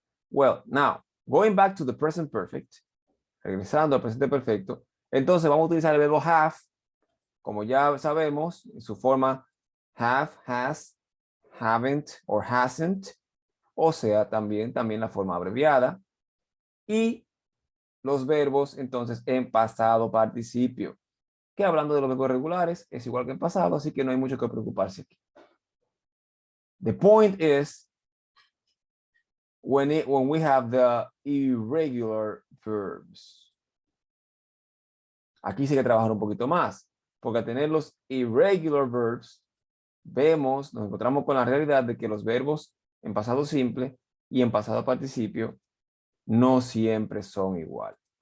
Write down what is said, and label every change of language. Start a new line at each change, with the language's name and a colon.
English: Well, now, going back to the present perfect,
Spanish: regresando al presente perfecto, entonces vamos a utilizar el verbo have, como ya sabemos, en su forma have, has, haven't or hasn't, o sea, también la forma abreviada, y los verbos entonces en pasado participio, que hablando de los verbos regulares es igual que en pasado, así que no hay mucho que preocuparse aquí.
English: The point is when we have the irregular verbs.
Spanish: Aquí sí que trabajar un poquito más, porque al tener los irregular verbs, nos encontramos con la realidad de que los verbos en pasado simple y en pasado participio no siempre son igual.